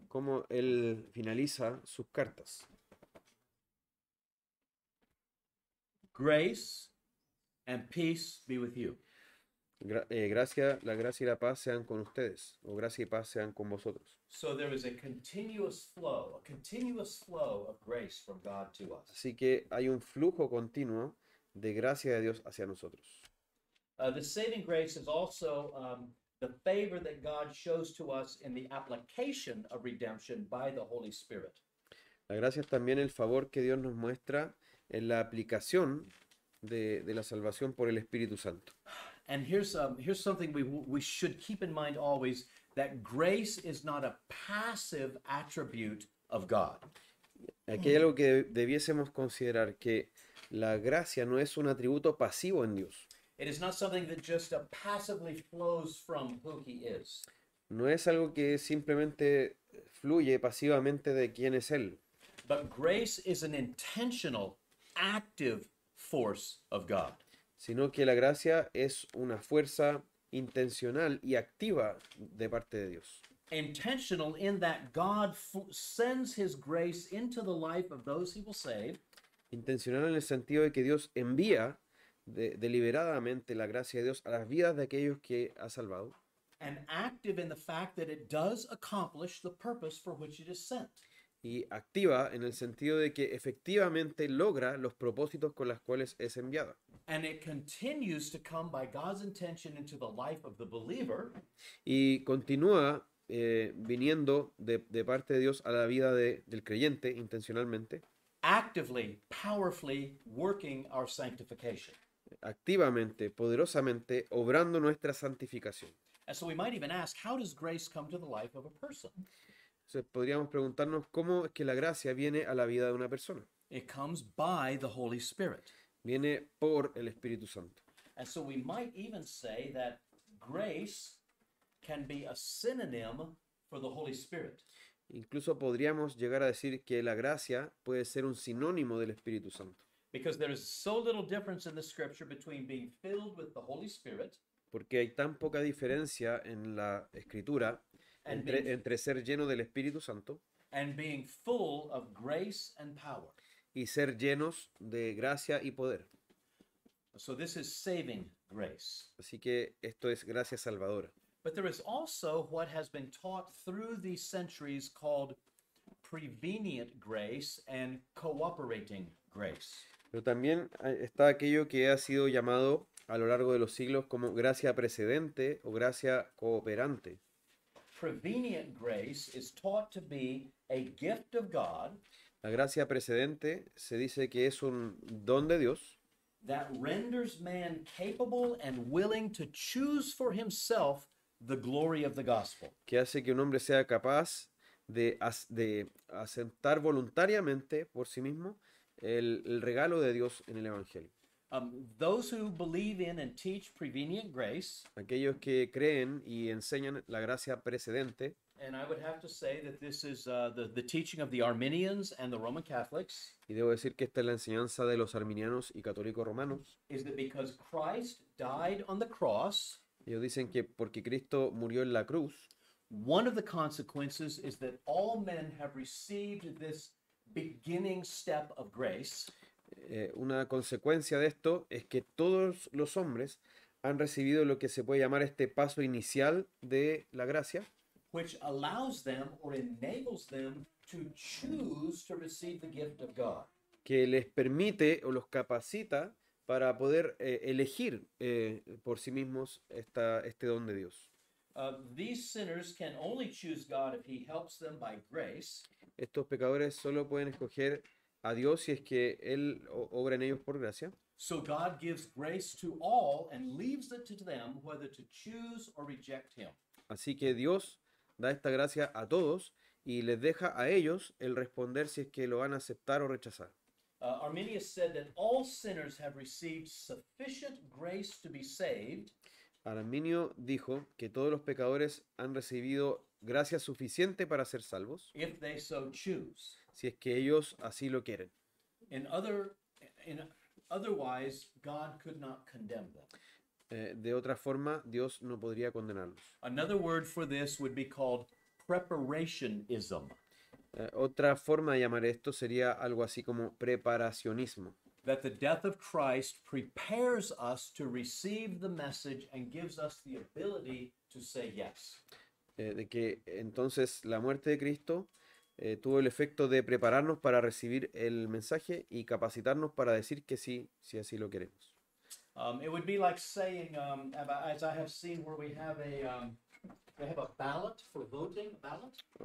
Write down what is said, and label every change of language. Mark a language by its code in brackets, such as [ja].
[es] Cómo él finaliza sus cartas. [en] Grace and peace be with you. [es] La gracia y la paz sean con ustedes, o gracia y paz sean con vosotros. [en] So there is a continuous flow of grace from God to us. [es] Así que hay un flujo continuo de gracia de Dios hacia nosotros. [en] The saving grace is also the favor that God shows to us in the application of redemption by the Holy Spirit. [es] La gracia es también el favor que Dios nos muestra en la aplicación de la salvación por el Espíritu Santo. [en] And here's something we should keep in mind always, that grace is not a passive attribute of God. [es] Aquí hay algo que debiésemos considerar, que la gracia no es un atributo pasivo en Dios. [en] It is not something that just passively flows from who he is. [es] No es algo que simplemente fluye pasivamente de quién es Él, [en] But grace is an intentional, active force of God. [es] sino que la gracia es una fuerza intencional y activa de parte de Dios. [en] Intentional in that God sends his grace into the life of those he will save. [es] Intencional en el sentido de que Dios envía deliberadamente la gracia de Dios a las vidas de aquellos que ha salvado. [en] And active in the fact that it does accomplish the purpose for which it is sent. [es] Y activa en el sentido de que efectivamente logra los propósitos con los cuales es enviada. [en] And it continues to come by God's intention into the life of the believer. [es] Y continúa viniendo de parte de Dios a la vida del creyente intencionalmente, [en] Actively, powerfully working our sanctification. [es] activamente, poderosamente, obrando nuestra santificación. [en] And so we might even ask, how does grace come to the life of a person? [es] Entonces podríamos preguntarnos cómo es que la gracia viene a la vida de una persona. [en] It comes by the Holy Spirit. [es] Viene por el Espíritu Santo. [en] And so we might even say that grace can be a synonym for the Holy Spirit. [es] Incluso podríamos llegar a decir que la gracia puede ser un sinónimo del Espíritu Santo, [en] Because there is so little difference in the scripture between being filled with the Holy Spirit [es] porque hay tan poca diferencia en la Escritura entre ser lleno del Espíritu Santo [en] and being full of grace and power. [es] y ser llenos de gracia y poder. [en] So this is saving grace. [es] Así que esto es gracia salvadora. [en] But there is also what has been taught through these centuries called prevenient grace and cooperating grace. [es] Pero también está aquello que ha sido llamado a lo largo de los siglos como gracia precedente o gracia cooperante. [en] Prevenient grace is taught to be a gift of God [es] La gracia precedente se dice que es un don de Dios [en] that renders man capable and willing to choose for himself the glory of the gospel. [es] que hace que un hombre sea capaz de aceptar voluntariamente por sí mismo el regalo de Dios en el Evangelio. [en] Those who believe in and teach prevenient grace, [es] Aquellos que creen y enseñan la gracia precedente, [en] and I would have to say that this is the teaching of the Arminians and the Roman Catholics, [es] y debo decir que esta es la enseñanza de los arminianos y católicos romanos. [en] is that because Christ died on the cross, [es] Ellos dicen que porque Cristo murió en la cruz, [en] one of the consequences is that all men have received this beginning step of grace, [es] una consecuencia de esto es que todos los hombres han recibido lo que se puede llamar este paso inicial de la gracia, [en] which allows them or enables them to choose to receive the gift of God. [es] que les permite o los capacita para poder elegir por sí mismos este don de Dios. [en] These sinners can only choose God if He helps them by grace, [es] Estos pecadores solo pueden escoger a Dios si es que Él obra en ellos por gracia. [en] so God gives grace to all and leaves it to them whether to choose or reject Him. [es] Así que Dios da esta gracia a todos y les deja a ellos el responder si es que lo van a aceptar o rechazar. [en] Arminius said that all sinners have received sufficient grace to be saved, [es] Arminio dijo que todos los pecadores han recibido gracia suficiente para ser salvos, [en] if they so choose. [es] si es que ellos así lo quieren. [en] In other Otherwise, God could not condemn them. [es] De otra forma, Dios no podría condenarlos. [en] Another word for this would be called preparationism. [es] Otra forma de llamar esto sería algo así como preparacionismo. [en] That the death of Christ prepares us to receive the message and gives us the ability to say yes. [es] De que entonces la muerte de Cristo tuvo el efecto de prepararnos para recibir el mensaje y capacitarnos para decir que sí, si así lo queremos. [en] It would be like saying, as I have seen where they have a ballot for voting, a ballot.